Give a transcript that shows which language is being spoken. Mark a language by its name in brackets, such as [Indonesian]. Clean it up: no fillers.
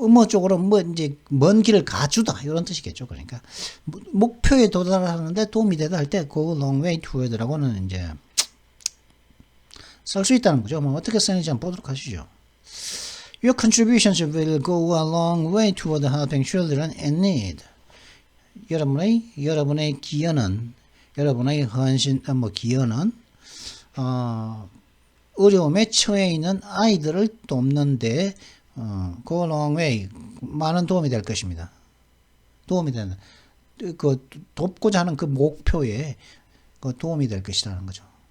[Korean] 쪽으로 이제 먼 길을 가주다 이런 뜻이겠죠. 그러니까 목표에 도달하는데 도움이 되다 할 때 go a long way toward라고는 이제 쓸 수 있다는 거죠. 뭐 어떻게 쓰는지 한번 보도록 하시죠. [English] Your contributions will go a long way toward helping children in need. [Korean] 여러분의 기여는, 여러분의 기여는, 어려움에 처해 있는 아이들을 돕는데, [English] go a long way, [Korean] 많은 도움이 될 것입니다. 도움이 되는, 돕고자 하는 그 목표에 도움이 될 것이라는 거죠.